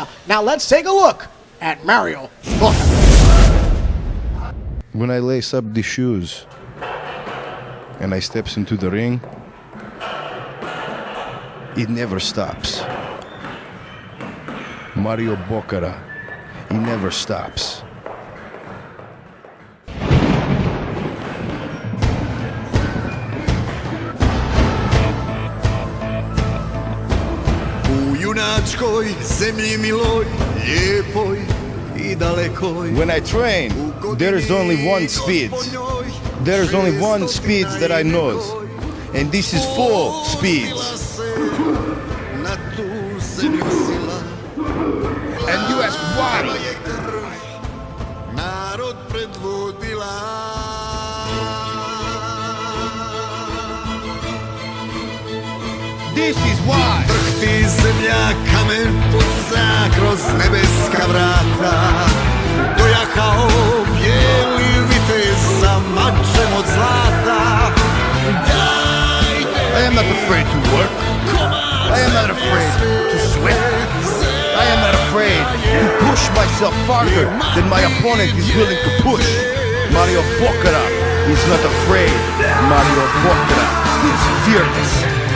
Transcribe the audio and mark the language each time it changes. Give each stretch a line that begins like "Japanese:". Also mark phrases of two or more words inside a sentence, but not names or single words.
English: Now let's take a look at Mario Bokara. When I lace up the shoes and I steps into the ring, it never stops. Mario Bokara, he never stops.
Croatian: Junačkoj zemlji miloj, lijepoj I dalekoj.
English: When I train, there is only one speed. There is only one speed that I know, and this is full speeds.
Croatian: Na tu zemlju sila.
English: And you ask why?
Croatian: Narod predvodila.
English: This is why.
Croatian: Drhti zemlja, kamen puca kroz nebeska vrata. Dojahao bijeli vitez sa mačem od zlata.
English: I am not afraid to work. I am not afraid to sweat. I am not afraid to push myself farther than my opponent is willing to push. Mario Bokara is not afraid. Mario Bokara is fearless.